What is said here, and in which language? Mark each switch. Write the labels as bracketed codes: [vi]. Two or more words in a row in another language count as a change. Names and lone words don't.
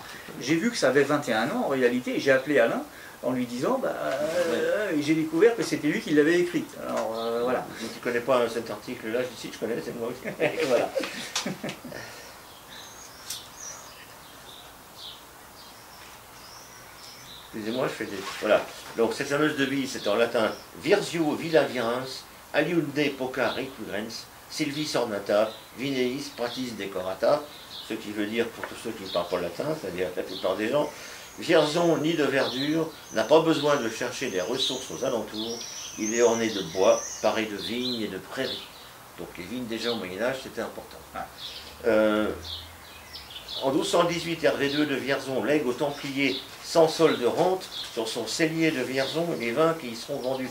[fr] J'ai vu que ça avait 21 ans en réalité, et j'ai appelé Alain en lui disant, et j'ai découvert que c'était lui qui l'avait écrite. Alors voilà. Tu ne connais pas cet article-là? Je dis si, je connais, c'est moi aussi. Et voilà. Excusez-moi, je fais des... Voilà. Donc cette fameuse devise, c'était en latin [la] Virzio villa virens, aliunde poca recurrens, silvis ornata, vineis pratis decorata, [fr] ce qui veut dire, pour tous ceux qui ne parlent pas latin, c'est-à-dire la plupart des gens, Vierzon, nid de verdure, n'a pas besoin de chercher des ressources aux alentours, il est orné de bois, paré de vignes et de prairies. Donc les vignes déjà au Moyen-Âge, c'était important. En 1218, Hervé II de Vierzon lègue aux Templiers sans solde de rente sur son cellier de Vierzon les vins qui y seront vendus.